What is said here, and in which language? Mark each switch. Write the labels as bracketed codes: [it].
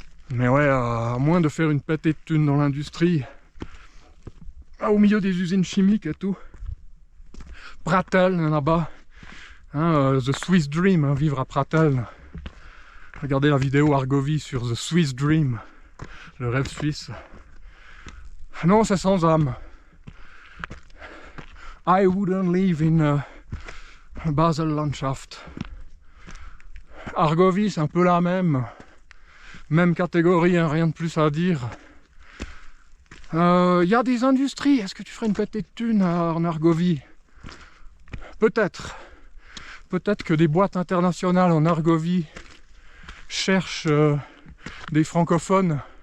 [fr] Mais ouais, à moins de faire une pétée de thunes dans l'industrie, au milieu des usines chimiques et tout. Pratteln là-bas, The Swiss Dream, vivre à Pratteln. Regardez la vidéo Argovie sur The Swiss Dream, le rêve suisse. Non, c'est sans âme. [en] I wouldn't live in Basel Landschaft. [fr] Argovie, c'est un peu la même catégorie, rien de plus à dire. Y a des industries, est-ce que tu ferais une pétée de thunes en Argovie? Peut-être. Peut-être que des boîtes internationales en Argovie cherchent des francophones.